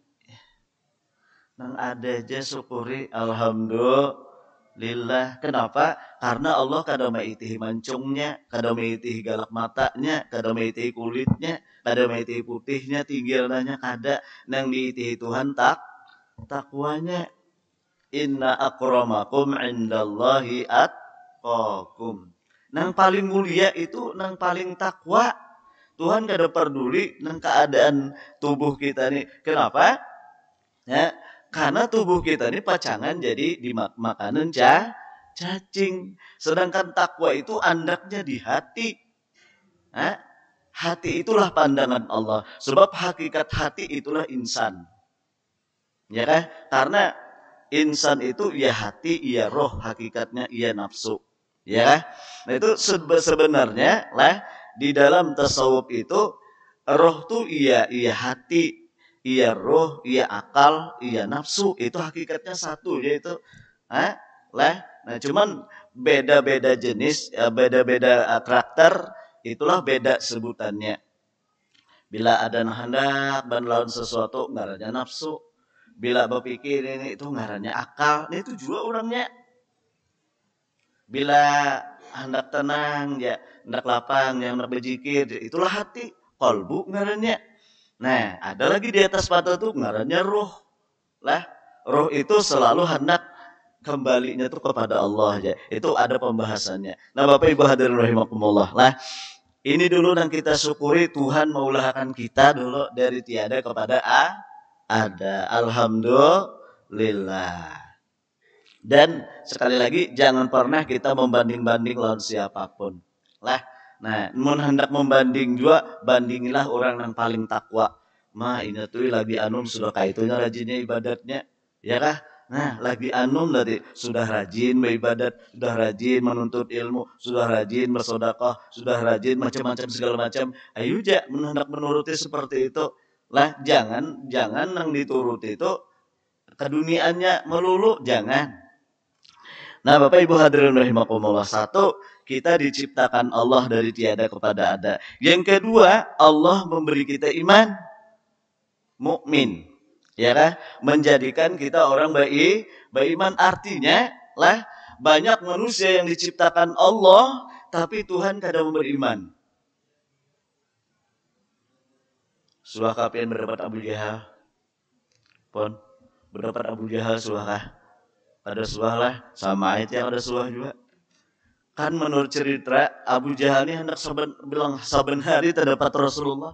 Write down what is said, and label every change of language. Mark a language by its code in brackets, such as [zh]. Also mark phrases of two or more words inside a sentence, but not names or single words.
[bjn] Nang ada aja syukuri alhamdulillah. Kenapa? Karena Allah kada maitihi mancungnya, kada maitihi galak matanya, kada maitihi kulitnya, kada maitihi putihnya, tinggirannya kada. Nang diitihi Tuhan takwanya. [ar] إن أكرمكم عند الله أتقاكم. [bjn] Nang paling mulia itu nang paling takwa. Tuhan kada peduli nang keadaan tubuh kita nih. Kenapa? Ya, karena tubuh kita ini pacangan jadi dimakanan cacing. [id] Sedangkan takwa itu andaknya di hati. Hati itulah pandangan Allah. Sebab hakikat hati itulah insan. Ya kan? Karena insan itu ya hati, ya roh, hakikatnya ya nafsu. Ya. Nah itu sebenarnya lah di dalam tasawuf itu roh tuh iya hati, iya roh, iya akal, iya nafsu. Itu hakikatnya satu yaitu lah. Nah cuman beda-beda jenis, beda-beda karakter, itulah beda sebutannya. [bjn] Bila ada hendak lawan sesuatu ngarannya nafsu. Bila berpikir ini itu ngarannya akal, ini itu juga orangnya. Bila hendak tenang, ya hendak lapang, yang hendak berzikir, itulah hati, kolbu ngarannya. Nah, ada lagi di atas mata tuh ngarannya roh. [id] Lah, roh itu selalu hendak kembalinya tuh kepada Allah aja. Itu ada pembahasannya. [bjn] Nah, Bapak Ibu hadirin rahimakumullah. Lah, ini dulu yang kita syukuri Tuhan meulahkan kita dulu dari tiada kepada ada, alhamdulillah. [id] Dan sekali lagi jangan pernah kita membanding-banding lawan siapapun. [bjn] Lah, nah, mun hendak membanding juga bandingilah orang yang paling takwa. Ini tuh lagi anum sudah kaitunya rajinnya ibadatnya, ya kah? [id] Nah, lagi anum tadi sudah rajin beribadat, sudah rajin menuntut ilmu, sudah rajin bersedekah, sudah rajin macam-macam segala macam. [bjn] Ayo ja hendak menuruti seperti itu. Lah jangan yang dituruti itu keduniaannya melulu, jangan. [id] Nah Bapak Ibu hadirin rahimakumullah, satu, kita diciptakan Allah dari tiada kepada ada. Yang kedua, Allah memberi kita iman mukmin, ya kan? Menjadikan kita orang beriman. Artinya lah banyak manusia yang diciptakan Allah tapi Tuhan kada memberi iman. [bjn] Suah kapian berdapat Abu Jahal. Pon, berdapat Abu Jahal suah kah? Ada suah lah, sama ayat yang ada suah juga. [id] Kan menurut cerita Abu Jahal ini hendak bilang saben hari terdapat Rasulullah.